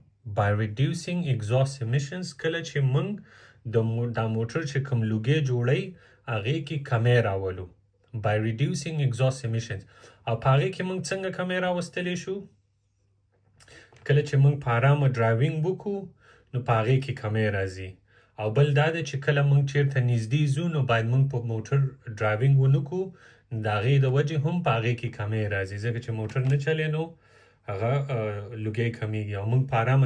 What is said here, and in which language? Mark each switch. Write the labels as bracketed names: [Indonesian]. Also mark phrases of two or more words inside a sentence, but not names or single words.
[English] by reducing exhaust emissions [Pashto] کله چې موږ دا موټر چې کوم لوګي جوړي هغه کې کمې راولو [English] by reducing exhaust emissions [Pashto] او په هغه کې موږ څنګه کمې راوستلی شو کله چې موږ په آرامه ډرایوینګ وکړو نو په هغې کې کمې راځي او بل دا ده چې کله موږ چیرته نږدې ځو نو باید موږ په موټر ډرایوینګ ونه کړو د هغې د وجې هم په هغې کې کمې راځي ځکه چې موټر نه چلی نو هغه لوګی کمیږي او موږ په آرامه